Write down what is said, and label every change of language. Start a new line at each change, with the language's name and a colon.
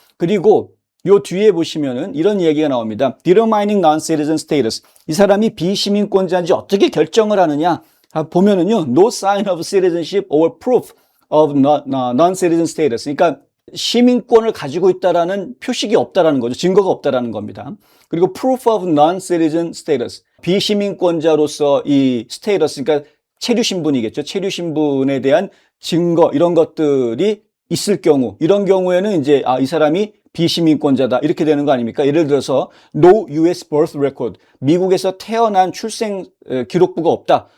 Korean: 그리고 요 뒤에 보시면은 이런 얘기가 나옵니다.
English: Determining non-citizen status.
Korean: 이 사람이 비시민권자인지 어떻게 결정을 하느냐. 보면은요.
English: No sign of citizenship or proof of non-citizen status.
Korean: 그러니까 시민권을 가지고 있다라는 표식이 없다라는 거죠. 증거가 없다라는 겁니다. 그리고
English: proof of non-citizen status.
Korean: 비시민권자로서 이 status, 그러니까 체류 신분이겠죠. 체류 신분에 대한 증거 이런 것들이 있을 경우, 이런 경우에는 이제 이 사람이 비시민권자다 이렇게 되는 거 아닙니까? 예를 들어서
English: No U.S. birth record,
Korean: 미국에서 태어난 출생 기록부가 없다.